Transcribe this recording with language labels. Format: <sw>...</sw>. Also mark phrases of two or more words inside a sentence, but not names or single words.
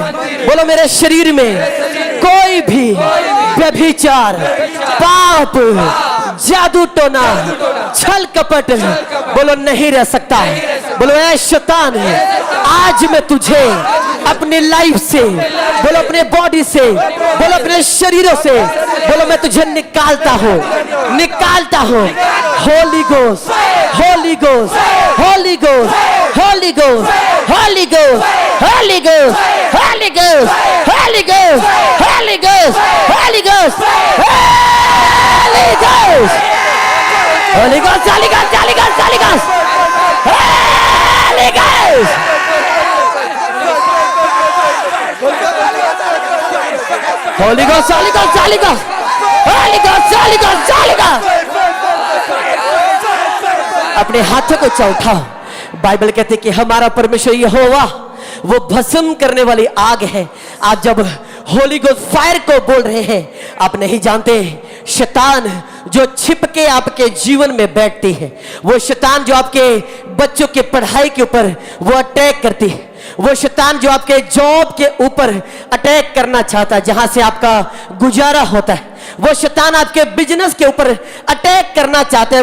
<hi>बोलो मेरे शरीर में कोई भी व्यभिचार, पाप, जादू टोना, छल कपट बोलो नहीं रह सकता। बोलो ऐ शैतान, आज मैं तुझे अपनी लाइफ से, बोलो अपने बॉडी से, बोलो अपने शरीरों से, बोलो मैं तुझे निकालता हूँ, निकालता हूँ।</hi> <en>Holy Ghost, Holy Ghost, Holy Ghost, Holy Ghost, Holy Ghost, Holy Ghost, Holy Ghost, Holy Ghost, Holy Ghost, Holy Ghost, Holy Ghost, Holy Ghost, Holy Ghost, Holy Ghost, Holy Ghost, Holy Ghost. Holy Ghost, Holy Ghost, Holy Ghost, Holy Ghost, Holy Ghost, Holy Ghost।</en> <hi>अपने हाथों को चौथाओ। बाइबल कहते कि हमारा परमेश्वर यहोवा वो भस्म करने वाली आग है। आप जब</hi> <en>Holy Ghost fire</en> <hi>को बोल रहे हैं, आप नहीं जानते शैतान जो छिप के आपके जीवन में बैठती है, वो शैतान जो आपके बच्चों के पढ़ाई के ऊपर वो अटैक करती है, वो शैतान जो आपके जॉब के ऊपर अटैक करना चाहता है, जहां से आपका गुजारा होता है, वो शैतान आपके बिजनेस के ऊपर अटैक करना चाहता है।</hi>